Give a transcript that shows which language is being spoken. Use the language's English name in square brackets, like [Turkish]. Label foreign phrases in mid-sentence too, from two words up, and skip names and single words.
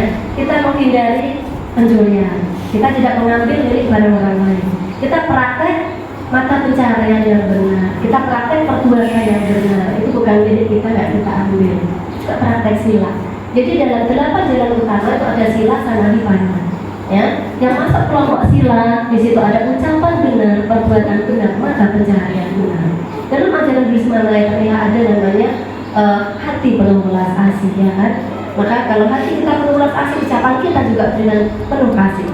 [Indonesian] Kita menghindari pencurian. Kita tidak mengambil milik barang orang lain. Kita praktek mata pencaharian yang benar. Kita praktek perbuatan yang benar. Itu bukan milik kita, nggak kita ambil. Juga praktek sila. Jadi dalam 8 jalan utama itu ada sila, samadhi, panya. Ya, yang masuk kelompok sila di situ ada ucapan benar, perbuatan benar, mata pencaharian benar. Dalam ajaran Buddhisme lainnya ada namanya hati penuh belas asih, ya kan? Maka kalau hati kita penuh belas asih, ucapan kita juga dengan penuh kasih.